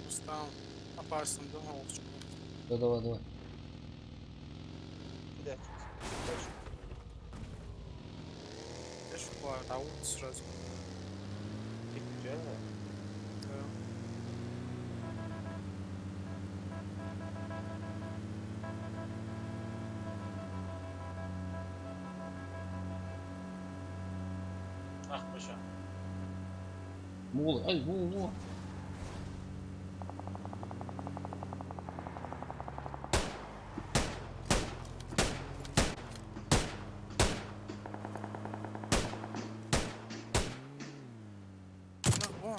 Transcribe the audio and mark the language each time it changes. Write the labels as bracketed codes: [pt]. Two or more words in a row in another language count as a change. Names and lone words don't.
[tr] Tamam. Yaparsın değil mi olacak? [ru] Да, давай, давай. Куда? Я ж бывает, а вот сразу. [tr] Gitmeyeceğim mi? [ru] Да. [tr] Ah boşa. [ru] Мол, ай, во. Ну, вон.